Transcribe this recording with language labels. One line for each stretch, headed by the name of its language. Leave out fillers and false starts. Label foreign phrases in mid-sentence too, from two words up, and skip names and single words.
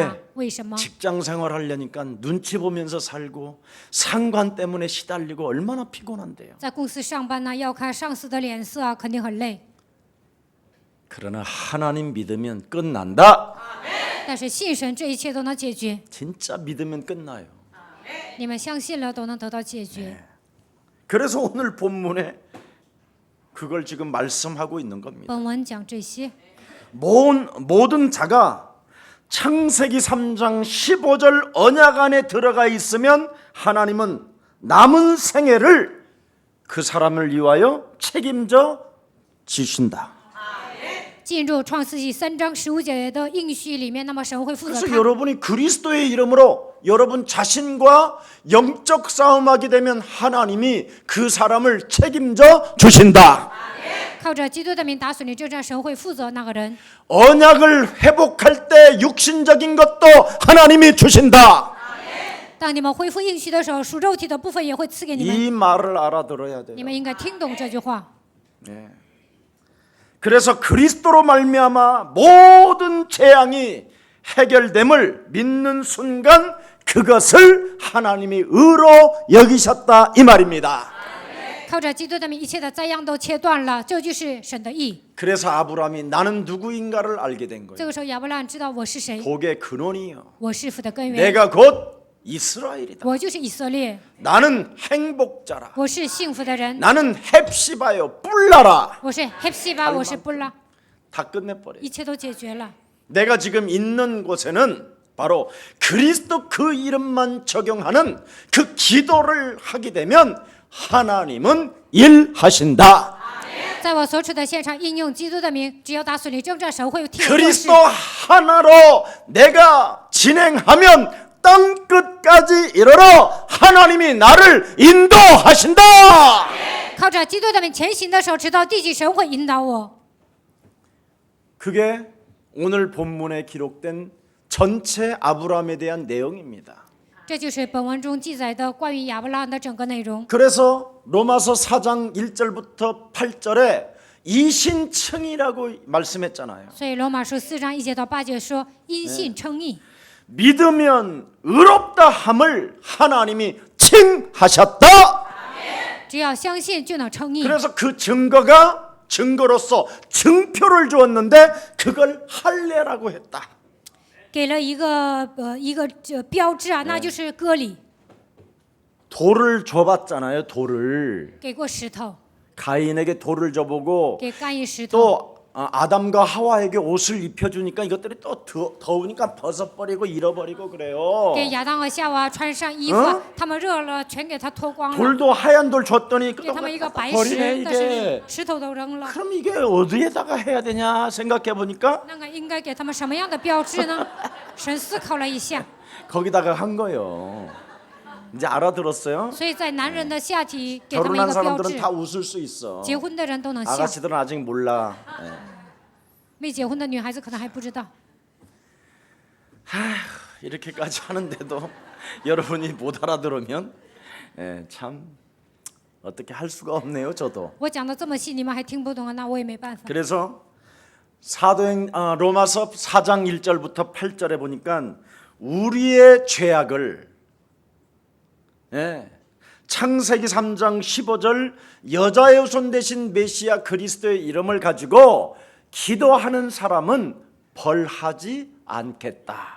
Korean: 왜?
Chinese: 为什么？
Korean: 직장 생활하려니까 눈치 보면서 살고 상관 때문에 시달리고 얼마나 피곤한데요.
Chinese: 在公司上班呢，要看上司的脸色啊，肯定很累。
Korean: 그러나 하나님 믿으면 끝난다.
Chinese: 但是信神，这一切都能解决。
Korean: 진짜 믿으면 끝나요.
Chinese: 你们相信了，都能得到解决。
Korean: 그래서 오늘 본문에 그걸 지금 말씀하고 있는 겁니다.
Chinese: 本文讲这些，
Korean: 모든 자가 창세기 3장 15절 언약 안에 들어가 있으면 하나님은 남은 생애를 그 사람을 위하여 책임져 지신다.
Chinese: 进入创世纪3章15节的应许里面，那么神会负责
Korean: 그래서
Chinese: 他。
Korean: 여러분이 그리스도의 이름으로 여러분 자신과 영적 싸움하게 되면 하나님이 그 사람을 책임져 주신다.
Chinese: 靠着基督的名打死你征战，神会负责那个人。
Korean: 언약을 회복할 때 육신적인 것도 하나님이 주신다.
Chinese: 当你们恢复应许的时候，属肉体的部分也会赐给你们。
Korean: 이 말을 알아들어야 돼요.
Chinese: 你们应该听懂这句话。
Korean: 네. 그래서 그리스도로 말미암아 모든 재앙이 해결됨을 믿는 순간 그것을 하나님이 의로 여기셨다 이 말입니다.
Chinese: 靠着基督的名，一切的灾殃都切断了，这就是神的义。
Korean: 그래서 아브라함이 나는 누구인가를 알게 된
Chinese: 这
Korean: 거예요.
Chinese: 个时候，亚伯拉罕知道我是谁，
Korean: 복의 근원이요.
Chinese: 我是福的根源，
Korean: 내가 곧 이스라엘이다.
Chinese: 我就是以色列，
Korean: 나는 행복자라.
Chinese: 我是幸福的人，
Korean: 나는 헵시바요. 뿔나라.
Chinese: 我是헵시바，我是布拉，
Korean: 다 끝내버려.
Chinese: 一切都解决了。
Korean: 내가 지금 있는 곳에는 바로 그리스도 그 이름만 적용하는 그 기도를 하게 되면 하나님은 일하신다.
Chinese: 在我所处的现场，应用基督的名，只要打死你征战，神会替我做事
Korean: 그리스도 。 하나로 내가 진행하면 땅 끝까지 이르러 하나님이 나를 인도하신다.
Chinese: 靠着基督的名前行的时候，直到地极，神会引导我。
Korean: 그게 오늘 본문에 기록된 전체 아브라함에 대한 내용입니다.
Chinese: 这就是本文中记载的关于亚伯拉罕的整个内容。
Korean: 그래서 로마서 4장 1절부터 8절에 이신청이라고 말씀했잖아요.
Chinese: 所以罗马书4章1节到8节说，因信称义，
Korean: 믿으면 의롭다 함을 하나님이 칭하셨다.
Chinese: 只要相信就能称义。
Korean: 그래서 그 증거로서 증표를 주었는데 그걸 할례라고 했다.
Chinese: 给了一个标志啊，那就是割礼，
Korean: 돌을 줘봤잖아요. 돌을
Chinese: 给过石头，
Korean: 가인에게 돌을 줘보고
Chinese: 给干一石头，
Korean: 또 아담과 하와에게 옷을 입혀주니까 이것들이 또 더우니까 벗어버리고 잃어버리고 그래요.
Chinese: 给亚当和夏娃穿上衣服，他们热了，全给他脱光了，
Korean: 돌도 하얀 돌 줬더니
Chinese: 给他们一个白
Korean: 버리네
Chinese: 石，但是
Korean: 이게.
Chinese: 石头都扔了。
Korean: 그럼 이게 어디에다가 해야 되냐 생각해 보니까
Chinese: 那个应该给他们什么样的标志呢？神思考了一下，
Korean: 거기다가 한 거예요. 이제 알아들었어요?
Chinese: 所以在男人的下体给他们一
Korean: 결혼한
Chinese: 个标
Korean: 사람들은
Chinese: 志，
Korean: 다 웃을 수 있어.
Chinese: 结婚的人都能笑，
Korean: 아가씨들은 아직 몰라. 예.
Chinese: 没结婚的女孩子可能还不知道。
Korean: 이렇게까지 하는데도 여러분이 못 알아들으면 참 어떻게 할 수가 없네요. 저도.
Chinese: 我讲的这么细，你们还听不懂啊？那我也没办法。
Korean: 그래서 로마서 4장 1절부터 8절에 보니까 우리의 죄악을 창세기 3장 15절 여자의 후손 대신 메시아 그리스도의 이름을 가지고 기도하는 사람은 벌하지 않겠다.